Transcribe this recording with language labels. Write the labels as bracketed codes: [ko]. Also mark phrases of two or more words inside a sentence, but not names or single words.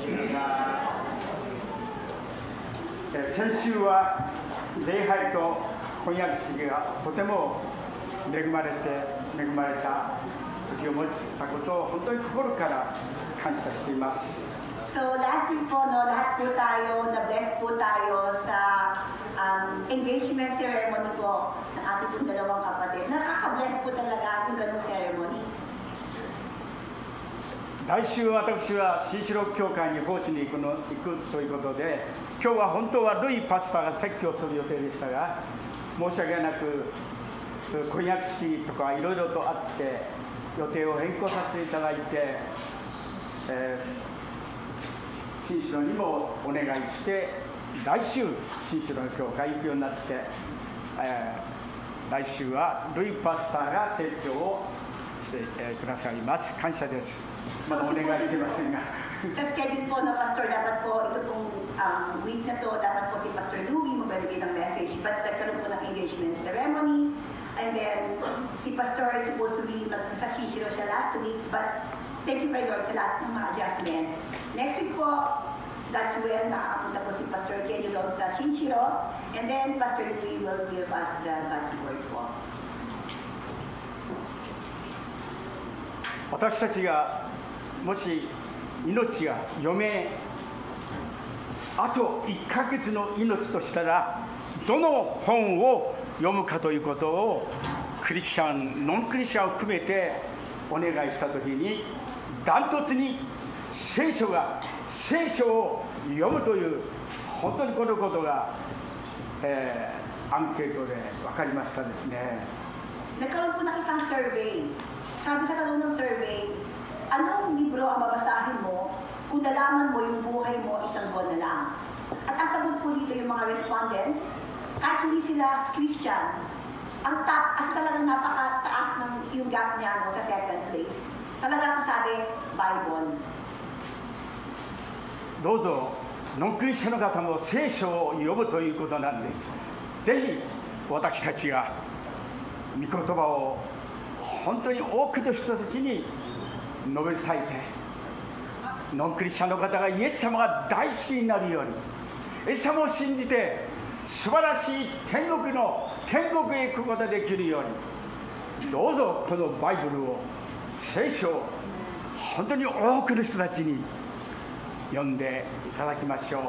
[ja] 先週は礼拝と翻訳式がとても恵まれた時を持ったことを本当に心から感謝しています。 [tl] So [en] last week [tl] po, no, lahat po tayo, na-bless po tayo sa [en] engagement ceremony [tl] po ng ating po dalawang kapatid. Nakaka-bless po talaga yung ganung ceremony. [ja] 来週私は新城教会に奉仕に行くということで、今日は本当はルイパスターが説教する予定でしたが、申し訳なく婚約式とかいろいろとあって予定を変更させていただいて、新城にもお願いして来週新城の教会行くようになって、来週はルイパスターが説教をしてくださいます。感謝です。まだお願いしてませんが。 [tl] Sa schedule po na Pastor, dapat po ito pong week na to, dapat po si Pastor Louie magbibigay ng message, but nagkaroon po ng [en] engagement ceremony, and then [tl] si Pastor [en] is supposed to be [tl] sa Shishiro siya last week, [en] but thank you [tl] kay Lord sa lahat ng mga adjustment. [en] Next week po, God's will, [tl] nakakapunta po si Pastor Kenyo doon sa Shishiro, [en] and then Pastor Louie will give us the God's word po. [ja] 私たちがもし命が余命あと1ヶ月の命としたらどの本を読むかということをクリスチャンノンクリスチャンを含めてお願いしたときにダントツに聖書を読むという本当にこのことが、アンケートで分かりましたですね。 [tl] Nagkaroon po ng isang survey. Sabi sa tanong ng survey, anong libro ang babasahin mo kung nalaman mo yung buhay mo isang buwan na lang? At ang sagot po dito yung mga respondents, kahit hindi sila Christian, ang top, as talagang napakataas ng yung gap niya sa [en] second place, [tl] talaga ang sabi, Bible. [ja] どうぞノンクリスチャンの方も聖書を読むということなんです。ぜひ私たちが御言葉を本当に多くの人たちに述べ伝えて、ノンクリスチャンの方がイエス様が大好きになるように、イエス様を信じて素晴らしい天国へ行くことができるように、どうぞこのバイブルを聖書を本当に多くの人たちに読んでいただきましょう。